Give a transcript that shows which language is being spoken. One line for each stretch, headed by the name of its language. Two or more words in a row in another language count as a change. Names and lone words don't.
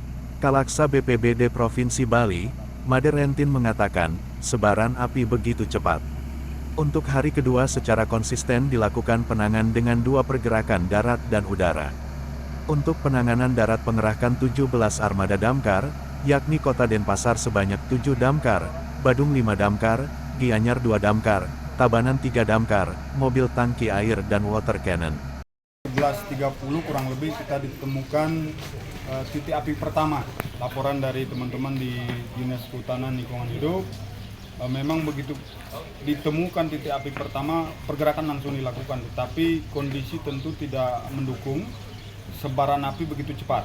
Indonesian: Kalaksa BPBD Provinsi Bali, Made Rentin mengatakan, sebaran api begitu cepat. Untuk hari kedua secara konsisten dilakukan penanganan dengan 2 pergerakan darat dan udara. Untuk penanganan darat pengerahkan 17 armada damkar, yakni Kota Denpasar sebanyak 7 damkar, Badung 5 damkar, Gianyar 2 damkar, Tabanan 3 damkar, mobil tangki air dan
English: water cannon.
Indonesian: 11.30 kurang lebih kita ditemukan titik api pertama. Laporan dari teman-teman di Dinas Kehutanan Lingkungan Hidup, memang begitu ditemukan titik api pertama, pergerakan langsung dilakukan, tetapi kondisi tentu tidak mendukung sebaran api begitu cepat.